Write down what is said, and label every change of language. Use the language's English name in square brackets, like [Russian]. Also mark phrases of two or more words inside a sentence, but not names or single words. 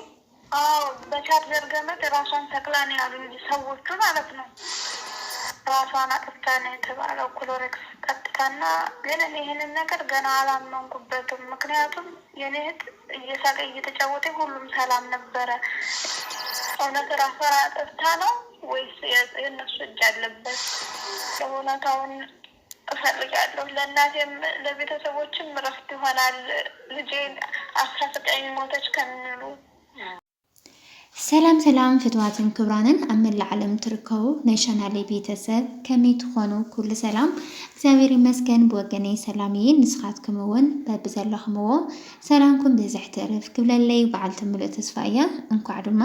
[Amharic] አዎ በቻርጀር ገመድ ራሷን ሰቅላ ነው ያሉኝ ሰዎቹ ማለት ነው። ራሷን አጥፍታ ነው የተባለው ክሎሬክስ ጠጥታና። ግን እኔ ይሄንን ነገር ገና አላመንኩበትም። ምክንያቱም የኔ እህት እየሳቀ እየተጫወተ ሁሉም ሰላም ነበረ። እውነት ራሷን አጥፍታ ነው ወይስ የእነሱ እጅ አለበት? ለእውነታውን እፈልጋለሁ። ለእናቴም ለቤተሰቦችም እረፍት ይሆናል። ልጄ 19 ሞተች ከሚሉ። [Tigrinya] ሰላም ሰላም ፍትዋትን ክብራንን አመላ ዓለም ትርከቡ ናይ ቻናሌ ቤተሰብ ከመይ ትኾኑ ኩሉ ሰላም እግዚአብሔር ይመስገን ብወገኔ ሰላምዬ ንስኻትኩም እውን በብዘለኹምዎ ሰላምኩም ብዝሕ ትዕርፍ ክብለለይ በዓልቲ ምሉእ ተስፋ እያ። እንኳዕ ድማ